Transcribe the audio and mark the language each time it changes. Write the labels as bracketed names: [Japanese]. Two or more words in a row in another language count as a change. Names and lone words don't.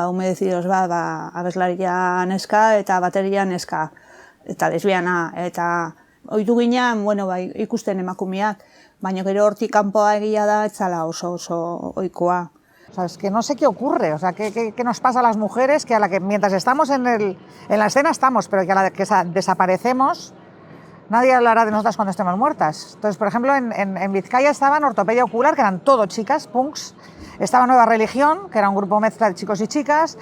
[Basque] humedecidos bat, abeslaria neska eta bateria neska, eta lesbiana, eta ohitu ginean, bueno, ikusten emakumeak, baina gero hortik kanpoa egia da, ez zala oso ohikoa. [Spanish] O sea, es que no sé qué ocurre, o sea, qué nos pasa a las mujeres, que a la que mientras estamos en la escena estamos, pero que a la que desaparecemos, nadie hablará de nosotras cuando estemos muertas. Entonces, por ejemplo, en Vizcaya estaban Ortopedia Ocular, que eran todo chicas, punks. Estaba Nueva Religión, que era un grupo mezcla de chicos y chicas.